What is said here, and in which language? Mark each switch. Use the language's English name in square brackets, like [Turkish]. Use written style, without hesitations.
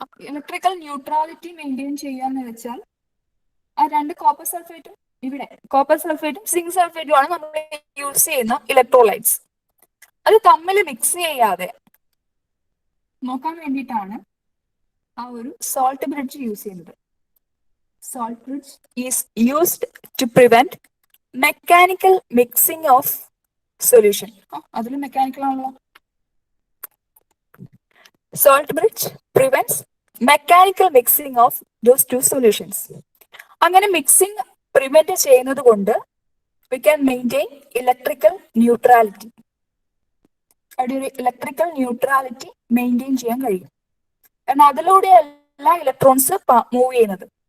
[Malayalam] Electrical neutrality maintain ചെയ്യാന്ന് വെച്ചാൽ ആ രണ്ട് കോപ്പർ സൾഫേറ്റും ഇവിടെ കോപ്പർ സൾഫേറ്റും സിങ്ക് സൾഫേറ്റും ആണ് നമ്മൾ യൂസ് ചെയ്യുന്ന ഇലക്ട്രോലൈറ്റ്സ്. അത് തമ്മിൽ മിക്സ് ചെയ്യാതെ നോക്കാൻ വേണ്ടിയിട്ടാണ് ആ ഒരു സോൾട്ട് ബ്രിഡ്ജ് യൂസ് ചെയ്യുന്നത്. [English] Salt bridge is used to prevent mechanical mixing of solution. [Malayalam] അതിൽ മെക്കാനിക്കൽ ആണല്ലോ. [English] Salt bridge prevents mechanical mixing of those two solutions. [Malayalam] അങ്ങനെ മിക്സിംഗ് പ്രിവെന്റ് ചെയ്യുന്നത് കൊണ്ട് [English] we can maintain electrical neutrality. [Malayalam] അവിടെ ഒരു ഇലക്ട്രിക്കൽ ന്യൂട്രാലിറ്റി മെയിൻറ്റെയിൻ ചെയ്യാൻ കഴിയും. കാരണം അതിലൂടെയല്ല ഇലക്ട്രോൺസ് മൂവ് ചെയ്യുന്നത്.